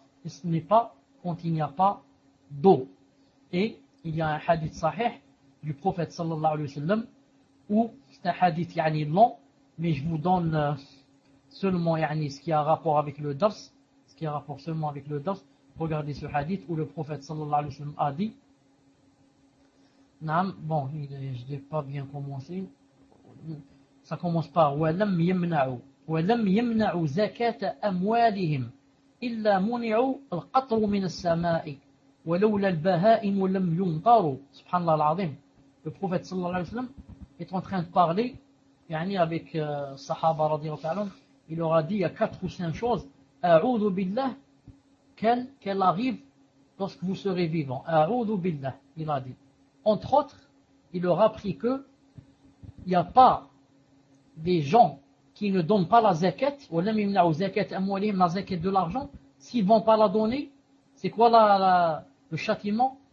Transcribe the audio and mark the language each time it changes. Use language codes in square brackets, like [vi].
[fr] Et ce n'est pas quand il n'y a pas d'eau. Et il y a un hadith sahih du prophète sallallahu alayhi wa sallam où c'est un hadith yani, long. Mais je vous donne seulement yani, ce qui a rapport avec le dars. Ce qui a rapport seulement avec le dars. Regardez ce hadith où le prophète sallallahu alayhi wa sallam a dit. Naam, bon, je n'ai pas bien commencé. Ça commence par [ar] وَلَمْ يَمْنَعُوا وَلَمْ يَمْنَعُوا زَكَاتَ أَمْوَالِهِمْ إِلَّا مُنِعُوا الْقَطْرُ مِنَ السَّمَاءِ وَلَوْلَا الْبَهَائِمُ لَمْ يُمْطَرُوا. Subhanallah al-Azim. [fr] Le prophète sallallahu alayhi wa sallam est en train de parler avec Sahaba radiallahu ta'ala, il leur a dit il y a 4 ou 5 choses. A'udhu billah, qu'elle arrive lorsque vous serez vivant. A'udhu billah, il a dit. Entre autres, il leur a appris que il n'y a pas des gens qui ne donnent pas la zakat, ou l'am yimna'u zakat amwalihim, la zakat de l'argent, s'ils ne vont pas la donner, c'est quoi le châtiment?